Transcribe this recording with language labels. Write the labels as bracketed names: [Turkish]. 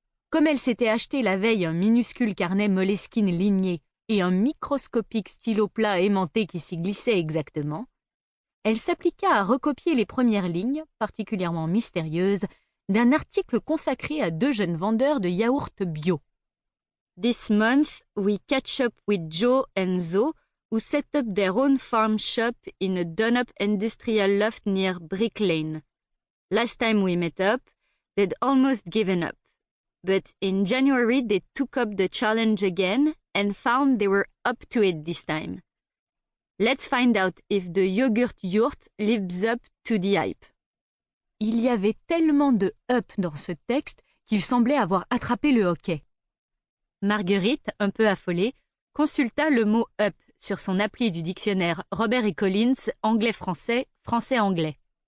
[French] Comme elle s'était acheté la veille un minuscule carnet Moleskine ligné et un microscopique stylo plat aimanté qui s'y glissait exactement, elle s'appliqua à recopier les premières lignes, particulièrement mystérieuses, d'un article consacré à deux jeunes vendeurs de yaourts bio. [English] « This month we catch up with Joe and Zoe, who set up their own farm shop in a done-up industrial loft near Brick Lane. Last time we met up, they'd almost given up. But in January they took up the challenge again and found they were up to it this time. Let's find out if the yogurt yurt lives up to the hype. [French] » Il y avait tellement de « up » dans ce texte qu'il semblait avoir attrapé le hockey. Marguerite, un peu affolée, consulta le mot « up » sur son appli du dictionnaire Robert et Collins anglais-français, français-anglais.